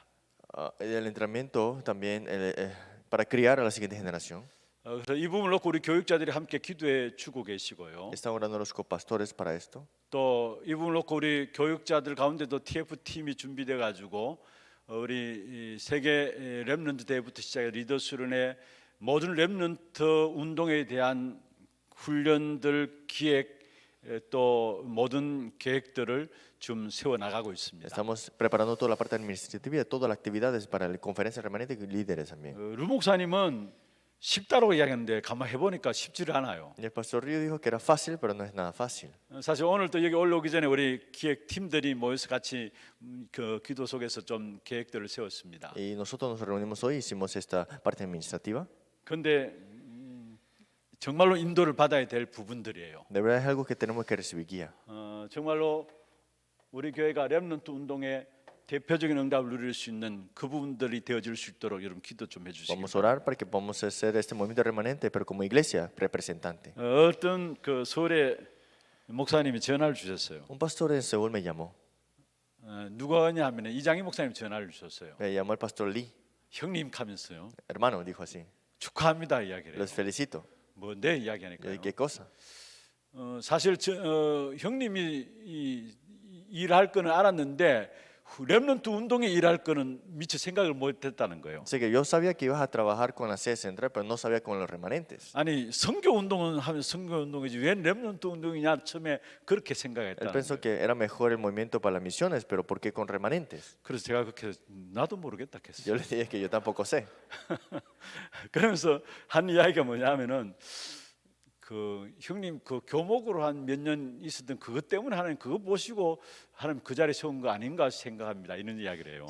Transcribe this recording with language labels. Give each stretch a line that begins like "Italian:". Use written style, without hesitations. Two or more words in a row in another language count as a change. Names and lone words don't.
Spanish: El entrenamiento también para criar a la siguiente generación.
Korean: 그래서 이 부분을 놓고 우리 교육자들이 함께 기도해 주고 계시고요.
Spanish: Están orando los copastores para esto.
Korean: 또 이 부분을 놓고 우리 교육자들 가운데도 TF 팀이 준비돼 가지고 우리 이 세계 렘넌트 대회부터 시작해 리더스론의 모든 렘넌트 운동에 대한 훈련들 기획 또 모든 계획들을 좀 세워 나가고 있습니다.
Spanish: Estamos preparando toda la parte administrativa y todas las actividades para la conferencia remanente y líderes también.
Korean: 루 목사님은 쉽다고 이야기했는데 가만 해보니까 쉽지를 않아요.
Spanish: Y el pastor Río dijo que era fácil, pero no es nada fácil.
Korean: 사실 오늘 또 여기 올라오기 전에 우리 기획 팀들이 모여서 같이 그 기도 속에서 좀 계획들을 세웠습니다.
Spanish: Y nosotros nos reunimos hoy, hicimos esta parte administrativa.
Korean: 그런데 정말로 인도를 받아야 될 부분들이에요.
Spanish: De verdad es algo que tenemos que recibir guía.
Korean: 정말로 우리 교회가 렘넌트 운동의 대표적인 응답을 누릴 수 있는 그 부분들이 되어질 수 있도록 여러분 기도 좀 해주시기
Spanish: Vamos a orar para que podamos hacer este movimiento remanente, pero como iglesia representante.
Korean: 어떤 그 서울의 목사님이 전화를 주셨어요.
Spanish: Un pastor en Seúl me llamó.
Korean: 누구냐 하면 이장희 목사님 전화를 주셨어요.
Spanish: Me llamó el pastor Lee.
Korean: 형님 하면서요.
Spanish: Hermano, dijo así.
Korean: 축하합니다 이야기를 해요.
Spanish: Los felicito.
Korean: 뭔데
Spanish: Yo
Korean: 이야기하니까요.
Spanish: dije, ¿qué cosa?
Korean: 사실 형님이 일할 거는 알았는데 렘넌트 운동에 일할 거는 미처 생각을 못했다는 거예요.
Spanish: Así que yo sabía que ibas a trabajar con la sede central, pero no sabía con los remanentes.
Korean: 아니 선교 운동은 하면 선교 운동이지 왜 렘넌트 운동이냐 처음에 그렇게
Spanish: Él
Korean: 생각했다는
Spanish: pensó
Korean: 거예요.
Spanish: que era mejor el movimiento para las misiones, pero ¿por qué con remanentes?
Korean: 그래서 제가 그렇게 나도 모르겠다 했어요.
Spanish: Yo le dije que yo tampoco sé.
Korean: 그러면서 한 이야기가 뭐냐면은 그 형님 그 교목으로 한 몇 년 있었던 그것 때문에 하나님 그거 보시고 하나님 그 자리에 세운 거 아닌가 생각합니다. 이런 이야기를 해요.